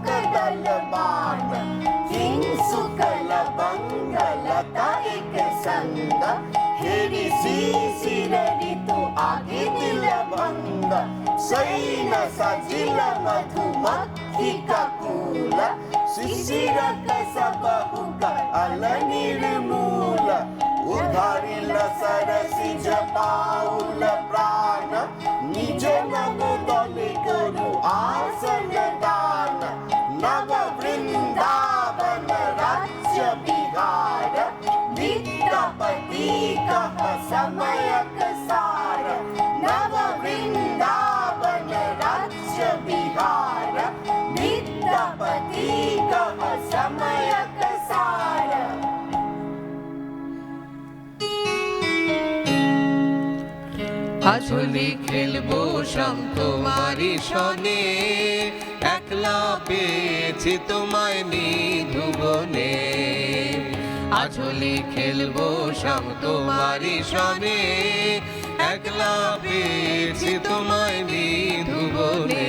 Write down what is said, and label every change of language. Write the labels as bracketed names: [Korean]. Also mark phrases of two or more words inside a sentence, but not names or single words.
[Maithili] दल बान, किंसुक लबंग लता एक संग, हेरी शिशिर ऋतु आगे दिल भंग, सैन सजिल मधुमक्खी का कूल, शिशिर कसबहुक अल निर्मूल, उधारिल सरसिज पाउल प्राण, निज नव दलि करु आसन दान, नव वृंदावन राज्य बिहार, विद्यापति कह समयक सार, नव वृंदावन राज्य बिहार, विद्यापति कह समयक सार। [Bangla] আসলে খেলবো সঙ্গ তোমারই সনে, একলা পেয়েছি তোমায় নিধুবনে। আসলে খেলবো সঙ্গ তোমারই সনে, একলা পেয়েছি তোমায় নিধুবনে।